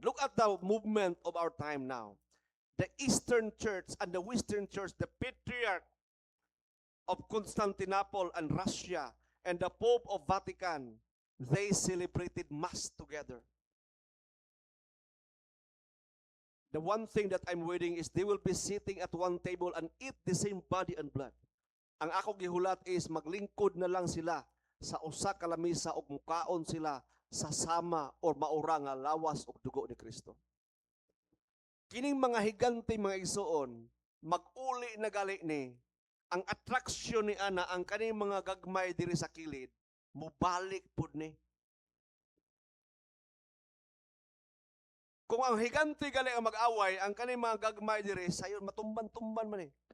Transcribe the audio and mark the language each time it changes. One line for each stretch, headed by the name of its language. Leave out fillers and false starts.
English: Look at the movement of our time now. The Eastern Church and the Western Church, the Patriarch of Constantinople and Russia and the Pope of Vatican, they celebrated Mass together. The one thing that I'm waiting is they will be sitting at one table and eat the same body and blood.
Cebuano: Ang ako gihulat is maglingkod na lang sila sa usa ka lamisa ug mukaon sila sa sama or maura nga lawas ug dugo ni Kristo. Kining mga higante mga igsoon, mag-uli na gali ni, ang attraction ni ana, ang kaning mga gagmay diri sa kilid, mubalik pud ni. Kung ang higante gali ang mag-away, ang kaning mga gagmay diri, sayon matumban-tumban man ni.